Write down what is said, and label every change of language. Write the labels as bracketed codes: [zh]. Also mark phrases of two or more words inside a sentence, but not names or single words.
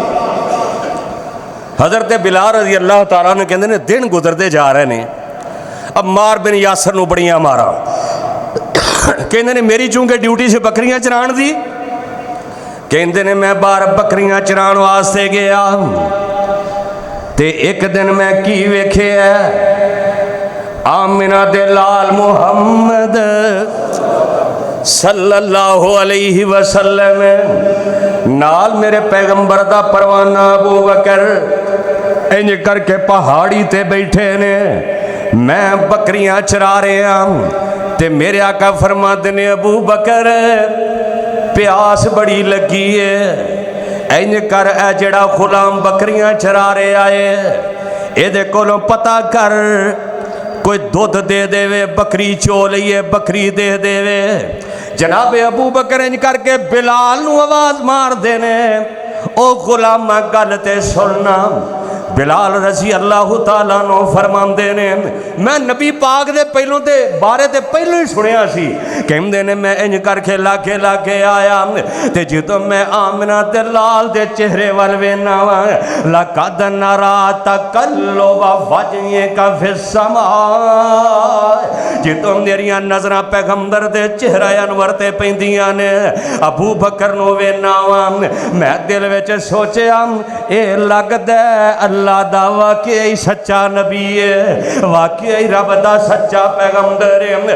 [pa] حضرت بلال [ar] رضی اللہ تعالیٰ [pa] نے کہندے نے دن گزرتے جا رہے نے، عمار بن یاسر نوں بڑیاں مارا، کہندے نے میری چونکہ ڈیوٹی سے بکریاں چران دی، کہندے نے میں باہر بکریاں چران واسطے گیا، تے ایک دن میں کی ویکھیا آمنہ دے لال محمد [ar] صلی اللہ علیہ وسلم [pa] نال میرے پیغمبر دا پروانہ ابو بکر انج کرکے پہاڑی تے بیٹھے نے، میں بکریاں چرا رہا تے میرے آقا فرماتے نے ابو بکر پیاس بڑی لگی ہے، انج کر اے جڑا غلام بکریاں چرا رہا ہے ایدے کولوں پتہ کر کوئی دودھ دے دیوے، بکری چو لئیے بکری دے دیوے. جناب ابو بکر انج کرکے بلال نوں آواز مار دینے، او غلاما گل تے سننا. بلال [ar] رضی اللہ تعالیٰ عنہ [pa] فرماندے نے میں نبی پاک دے پہلوآں دے بارے تے پہلوں ہی سنیا سی، کہندے نے میں انج کرکے لاگے لاگے آیا تے جدوں میں آمنہ تے لال دے چہرے ول ویہنا وا [ar] لقد نرى تقلب وجهك في السماء, [pa] جدوں میریاں نظراں پیغمبر دے چہرہ انور تے پیندیاں نے ابو بکر نوں ویہنا وا، میں دل وچ سوچیا اے لگدا اللہ دا واقعی سچا نبی ہے، واقعی رب دا سچا پیغمبر ہے.